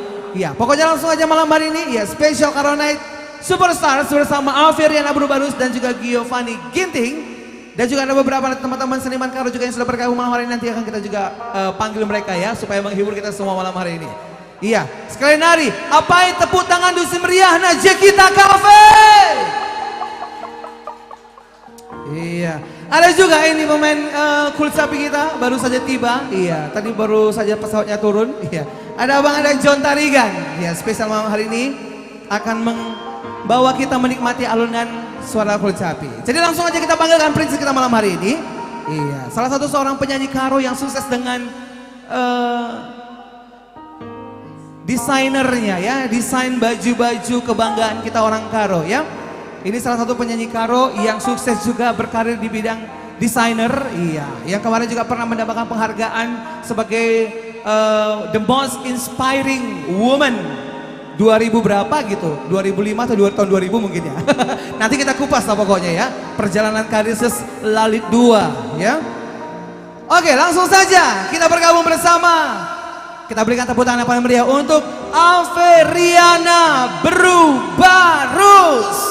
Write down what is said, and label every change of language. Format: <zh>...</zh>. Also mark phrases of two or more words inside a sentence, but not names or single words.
<id>Iya pokoknya langsung aja malam hari ini. Iya special Caronet Superstar bersama Alvirian Abru Barus dan juga Giovanni Ginting Dan juga ada beberapa teman-teman seniman karo juga yang sudah bergabung malam hari ini. Nanti akan kita juga panggil mereka ya, supaya menghibur kita semua malam hari ini. Iya, sekali nari, apain tepuk tangan dusi meriah Jekita Cafe. Iya, ada juga ini pemain kulit sapi kita baru saja tiba. Iya, tadi baru saja pesawatnya turun. Iya, ada John Tarigan. Iya, spesial malam hari ini akan membawa kita menikmati alunan suara kulit sapi. Jadi langsung aja kita panggilkan prinsip kita malam hari ini. Iya, salah satu seorang penyanyi karo yang sukses dengan desainernya ya, desain baju-baju kebanggaan kita orang karo ya. Ini salah satu penyanyi karo yang sukses juga berkarir di bidang desainer. Iya, yang kemarin juga pernah mendapatkan penghargaan sebagai</id> <en>the most inspiring woman</en> <id>2000 berapa gitu, 2005 atau tahun 2000 mungkin ya. Nanti kita kupas lah pokoknya ya, perjalanan karir Lalit 2 ya. Oke, langsung saja kita bergabung bersama. Kita berikan tepuk tangan yang paling meriah untuk Averiana Barus.</id>